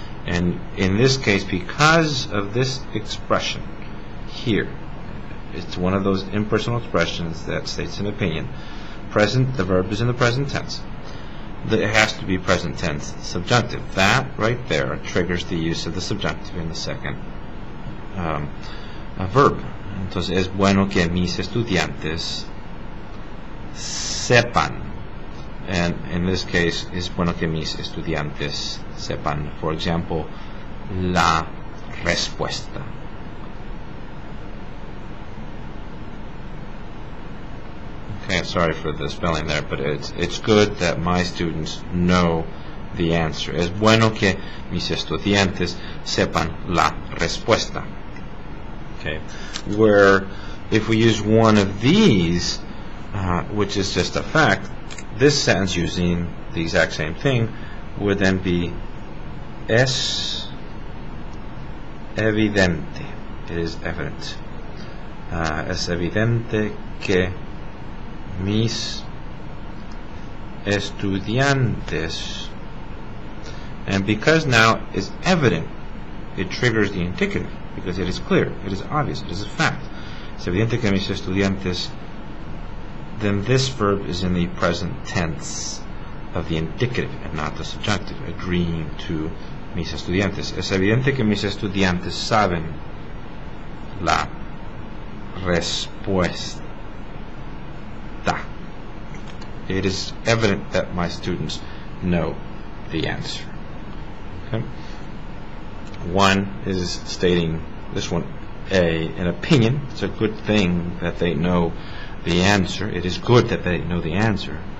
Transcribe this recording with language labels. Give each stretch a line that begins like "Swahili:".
English: And in this case, because of this expression here, it's one of those impersonal expressions that states an opinion. The verb is in the present tense. It has to be present tense subjunctive. That right there triggers the use of the subjunctive in the second verb.
Spanish: Entonces, es bueno que mis estudiantes sepan.
English: And in this case,
Spanish: es bueno que mis estudiantes sepan,
English: for example,
Spanish: la respuesta.
English: Okay, sorry for the spelling there, but it's good that my students know the answer.
Spanish: Es bueno que mis estudiantes sepan la respuesta.
English: Okay, where if we use one of these, which is just a fact, this sentence using the exact same thing would then be
Spanish: es evidente.
English: It is evident.
Spanish: Es evidente que mis estudiantes
English: And because now is evident, it triggers the indicative, because it is clear, it is obvious, it is a fact.
Spanish: Es evidente que mis estudiantes,
English: then this verb is in the present tense of the indicative and not the subjunctive, agreeing to
Spanish: mis estudiantes. Es evidente que mis estudiantes saben la respuesta.
English: It is evident that my students know the answer. Okay? One is stating, this one, an opinion. It's a good thing that they know the answer. It is good that they know the answer.